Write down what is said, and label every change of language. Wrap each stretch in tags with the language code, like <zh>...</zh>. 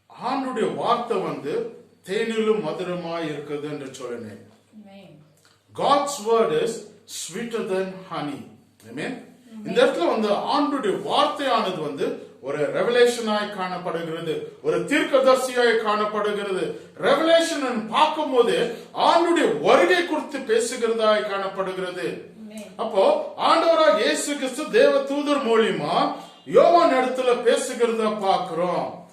<ta>ஆண்டுடைய வார்த்தை தேனிலும் மதுரமாய் இருக்குது என்று சொல்லினேன்.</ta> <en>God's word is sweeter than honey. Amen.</en> <ta>இந்த இடத்துல ஆண்டுடைய வார்த்தையானது ஒரு ரெவலேஷனாய் காணப்படுகிறது, ஒரு தீர்க்கதரிசியாய் காணப்படுகிறது. ரெவலேஷன் பார்க்கும் போது ஆண்டுடைய வருகை குறித்து பேசுகிறதாய் காணப்படுகிறது. அப்போ ஆண்டவராக இயேசு கிறிஸ்து தேவ தூதர் மூலியமா யோவான் இடத்துல பேசுகிறத பாக்குறோம்.</ta>